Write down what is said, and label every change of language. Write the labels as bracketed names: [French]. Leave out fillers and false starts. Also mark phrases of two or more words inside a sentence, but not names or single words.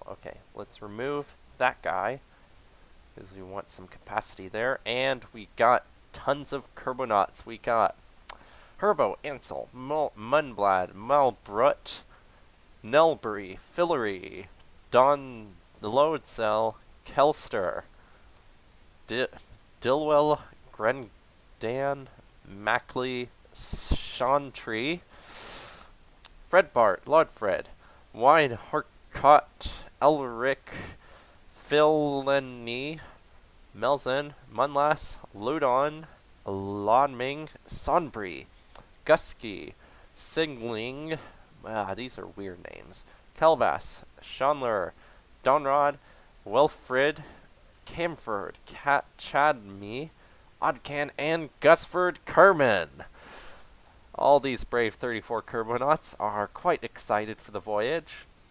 [English] Okay, let's remove that guy, because we want some capacity there. And we got tons of Kerbonauts. We got Herbo, Ansel, Munblad, Malbrut, Nelbury, Fillery, Don the load cell, Kelster, Dilwell, Grendan, Mackley, Shantry, Fredbart, Lodfred, Wine Harcott, Elric, Phileny, Melzen, Munlass, Ludon, Lonming, Sonbri, Gusky, Singling, these are weird names, Kelbass, Shanler, Donrod, Wilfrid, Camford, Chadme, Odcan, and Gusford Kerman. All these brave 34 Kerbonauts are quite excited for the voyage.